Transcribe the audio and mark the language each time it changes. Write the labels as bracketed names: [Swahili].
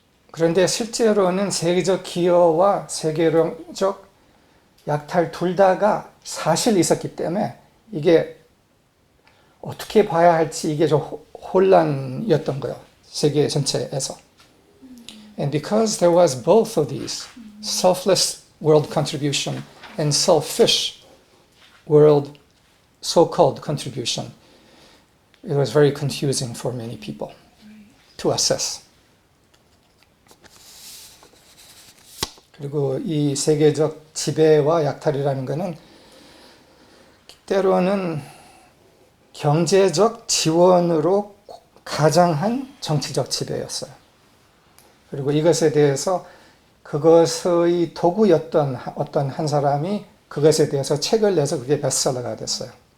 [Korean] 그런데 실제로는 세계적 기여와 세계적 약탈 둘 다가 사실 있었기 때문에 이게 어떻게 봐야 할지 이게 좀 혼란이었던 거예요. 세계 전체에서. [English] And because there was both of these, selfless world contribution and selfish world so-called contribution, it was very confusing for many people to assess. [Korean] 그리고 이 세계적 지배와 약탈이라는 것은 때로는 경제적 지원으로 가장한 정치적 지배였어요. 그리고 이것에 대해서 그것의 도구였던 어떤 한 사람이 그것에 대해서 책을 내서 그게 베스트셀러가 됐어요.